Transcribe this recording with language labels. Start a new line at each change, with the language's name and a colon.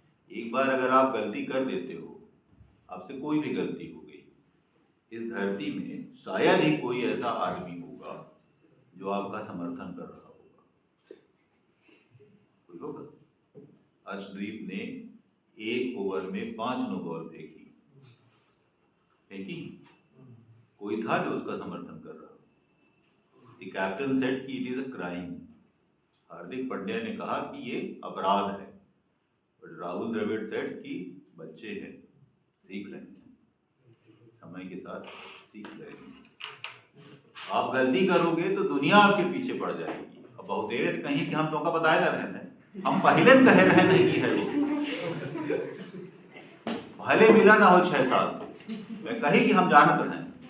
Hindi: एक बार अगर आप गलती कर देते हो, आपसे कोई भी गलती हो गई, इस धरती में शायद ही कोई ऐसा आदमी होगा जो आपका समर्थन कर रहा होगा। कोई होगा? अर्शदीप ने 1 ओवर में 5 नो बॉल फेंकी, कोई था जो उसका समर्थन कर रहा?
English: The captain said कि it is a crime।
Hindi: Hardik Pandya ने कहा कि ये अपराध है, बट राहुल द्रविड़ सेड कि बच्चे हैं, सीख रहे हैं, समय के साथ सीख रहे हैं। आप गलती करोगे तो दुनिया आपके पीछे पड़ जाएगी। अब बहुत देर कहीं कि हम तो का बताए जा रहे हैं, हम पहले कह रहे नहीं कि है वो, भले मिला ना हो 6 साल से, मैं कही कि हम जानत रहे।